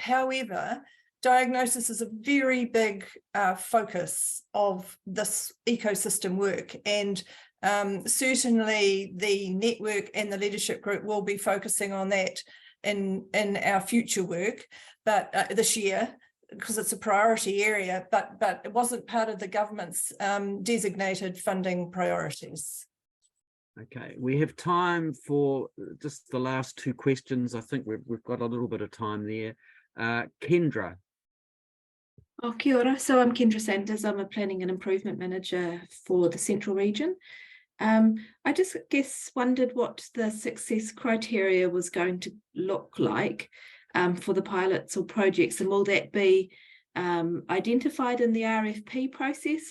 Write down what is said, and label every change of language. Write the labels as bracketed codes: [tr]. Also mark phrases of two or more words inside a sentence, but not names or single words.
[en] However, diagnosis is a very big focus of this ecosystem work, and certainly the network and the leadership group will be focusing on that in our future work, but this year, because it's a priority area, but it wasn't part of the government's designated funding priorities. Okay, we have time for just the last two questions. I think we've got a little bit of time there. Kendra. [mi] Oh, kia ora. [en] So I'm Kendra Sanders. I'm a Planning and Improvement Manager for the Central Region. I just wondered what the success criteria was going to look like for the pilots or projects, and will that be identified in the RFP process?